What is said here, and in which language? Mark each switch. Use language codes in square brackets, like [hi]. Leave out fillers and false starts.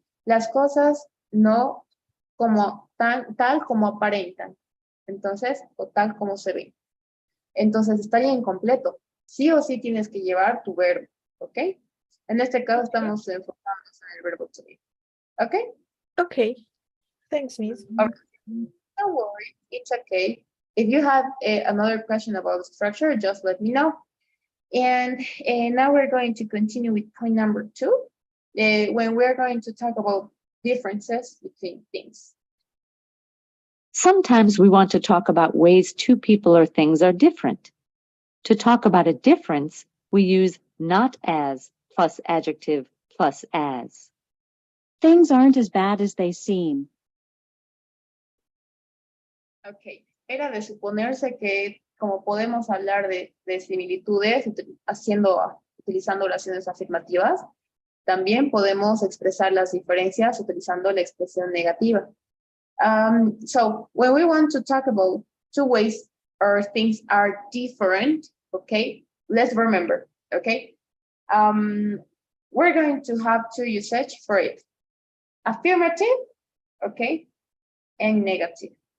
[es] Las cosas no como tal como aparentan, entonces, o tal como se ven. Entonces, estaría incompleto. Sí o sí tienes que llevar tu verbo, ¿ok? En este caso estamos enfocándonos en el verbo to be, ¿ok? [en] Okay, thanks, Miss. Okay. Don't worry, it's okay. If you have another question about the structure, just let me know. And now we're going to continue with point number 2, when we're going to talk about differences between things. Sometimes we want to talk about ways two people or things are different. To talk about a difference, we use not as plus adjective plus as. Things aren't as bad as they seem. [es] Ok, era de suponerse que como podemos hablar de similitudes utilizando oraciones afirmativas, También podemos expresar las diferencias utilizando la expresión negativa. [en] So when we want to talk about two ways or things are different, okay, let's remember, okay? We're going to have two usage for it. Affirmative, okay, and negative.